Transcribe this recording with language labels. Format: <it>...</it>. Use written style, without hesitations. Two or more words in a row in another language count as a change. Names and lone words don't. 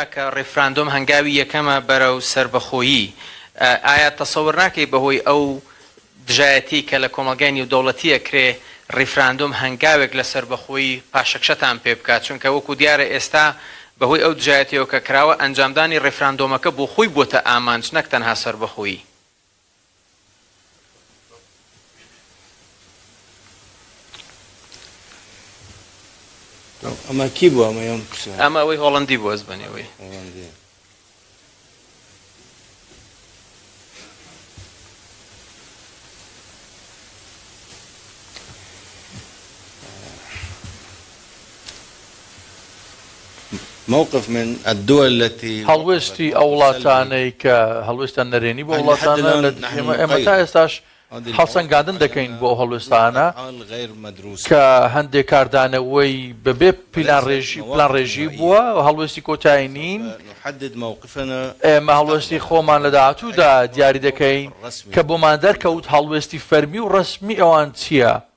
<ckb>کە ڕیفراندۆم هەنگاوی یەکەمە بەرەو سەربەخۆیی ئایا تەسەوور ناکەی بەهۆی ئەو دژایەتی کە لە کۆمەڵگای نێودەوڵەتیە کرێ ڕیفراندۆم هەنگاوێک لە سەربەخۆیی پاشەکشەتان پێ بکات چونکە وەکو دیارە ئێستا بەهۆی ئەو دژایەتیەوە کە کراوە ئەنجامدانی ڕیفراندۆمەکە بۆ خۆی بۆتە ئامانج نەک تەنها سەربەخۆیی ئەمە کی بووە ئەمە ئەوەی هۆڵەندی بوو ئەزبەنەوەی</ckb> <ar>موقف من الدول التي</ar> <ckb>هەڵوێستی ئەو وڵاتانەی کە هەڵوێستان نەرێنی بۆ وڵاتانە لە ئێمە تا ئێستاش هەڵسەنگاندن دەکەین بۆ ئەو هەڵوێستانە کە هەندێک کاردانەوەی بەبێ پلان ڕێژی بووە هەڵوێستی کۆتایی نین ئێمە هەڵوێستی خۆمان لە داهاتوودا دیاری دەکەین کە بۆمان دەرکەوت هەڵوێستی فەرمی و ڕسمی ئەوان چییە</ckb>